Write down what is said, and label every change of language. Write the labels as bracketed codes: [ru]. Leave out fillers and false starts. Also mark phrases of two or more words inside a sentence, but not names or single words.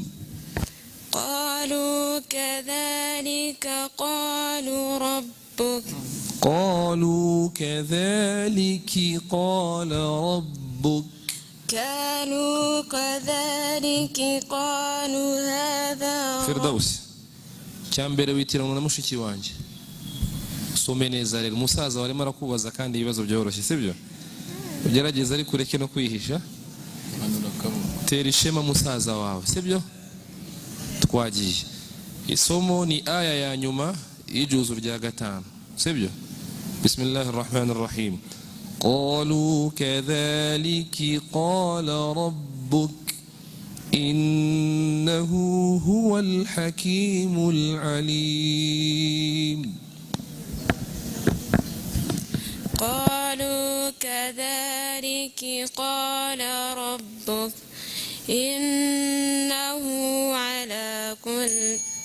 [ar] قالوا كذلك قال ربك. قالوا كذلك قال ربك. قالوا كذلك قالوا هذا [rw] فردوس cyambere witirana na mushiki wanje some neza rero umusaza warimo arakubaza kandi ibibazo byoroshye sibyo ugerageza ari kureke no kwihisha tera ishema musaza wawe sibyo twagiye isomo ni aya ya nyuma ijuzu rya 5 sibyo [ar] بسم الله الرحمن الرحيم قالوا كذلك قال ربك إنه هو الحكيم العليم. قالوا كذلك قال ربك إنه على كل